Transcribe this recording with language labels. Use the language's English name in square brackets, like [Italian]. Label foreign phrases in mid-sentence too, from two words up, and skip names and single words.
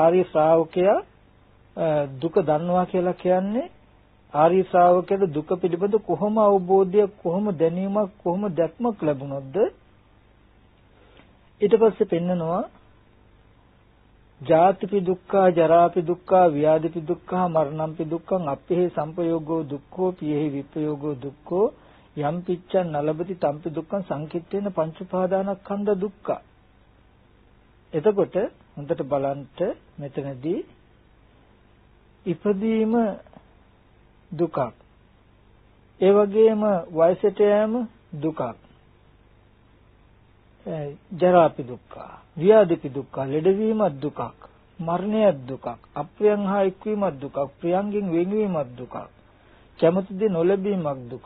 [Sinhala] එතකොට ආර්ය ශ්‍රාවකයා දුක දන්නවා කියලා කියන්නේ ආර්ය ශ්‍රාවකයාට දුක පිළිබඳ කොහොම අවබෝධයක්, කොහොම දැනීමක්, කොහොම දැක්මක් ලැබුණොත්ද ඊට පස්සේ පෙන්නනවා [Pali] ජාතිපි දුක්ඛා, ජරාපි දුක්ඛා, ව්‍යාධිපි දුක්ඛා, මරණම්පි දුක්ඛං, අප්පේහි සම්පයෝගෝ දුක්ඛෝ, පියෙහි විපයෝගෝ දුක්ඛෝ, යම් පිච්ඡන් නලබති තම්පි දුක්ඛං සංකිට්ඨේන පංච උපාදානස්කන්ධ දුක්ඛ. [Sinhala] එතකොට හොඳට බලන්න මෙතනදී ඉපදීම දුකක්. ඒ වගේම වයසට යෑම දුකක්. [Pali] ජරාපි දුක්ඛ, ව්‍යාධිපි දුක්ඛ, [Sinhala] ලෙඩවීමත් දුකක්, මරණයත් දුකක්, අප්‍රියං හා එක්වීමත් දුකක්, ප්‍රියංගෙන් වෙන්වීමත් දුකක්, කැමති දේ නොලැබීමක් දුකක්.